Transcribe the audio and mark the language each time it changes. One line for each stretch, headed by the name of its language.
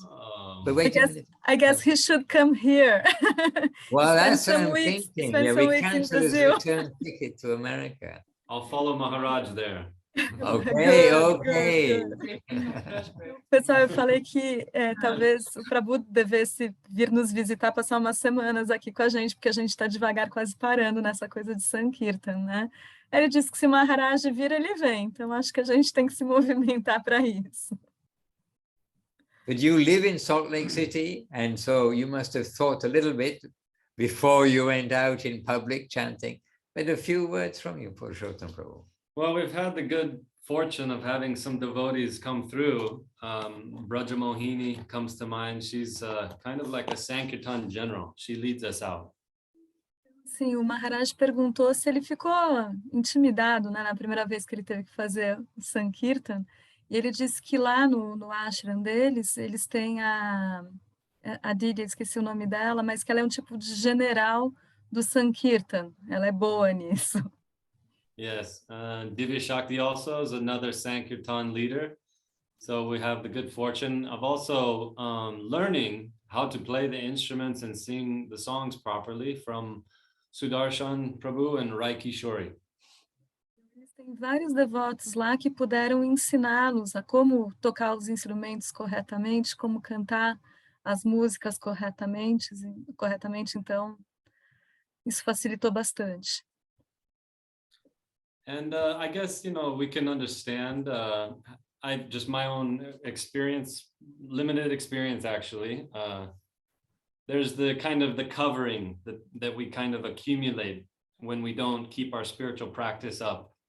English: Oh. But wait I guess he should come here. Well, that's what I'm thinking. Yeah, we cancel his return ticket to America. I'll follow Maharaj there. Ok.
Portuguese: Pessoal, eu falei que talvez o Prabhu devesse vir nos visitar, passar umas semanas aqui com a gente, porque a gente está devagar, quase parando nessa coisa de Sankirtan, né? Ele disse que se o Maharaj vir, ele vem. Então, acho que a gente tem que se movimentar para isso.
English: But you live in Salt Lake City, and so you must have thought a little bit before you went out in public chanting. But a few words from you, Purushottam Prabhu. Well, we've had the good fortune of having some devotees come through. Braja Mohini comes to mind. She's kind of like a Sankirtan general. She leads us out.
Portuguese: Sim, o Maharaj perguntou se ele ficou intimidado, né, na primeira vez que ele teve que fazer o Sankirtan. E ele disse que lá no ashram deles, eles têm a Didi, esqueci o nome dela, mas que ela é um tipo de general do Sankirtan. Ela é boa nisso.
English: Yes, Divya Shakti also is another Sankirtan leader. So we have the good fortune of also learning how to play the instruments and sing the songs properly from Sudarshan Prabhu and Rai Kishori.
Portuguese: Tem vários devotos lá que puderam ensiná-los a como tocar os instrumentos corretamente, como cantar as músicas corretamente, então isso facilitou bastante.
English: And I guess, we can understand, just my own experience, limited experience actually, there's the kind of the covering that we kind of accumulate when we don't keep our spiritual practice up.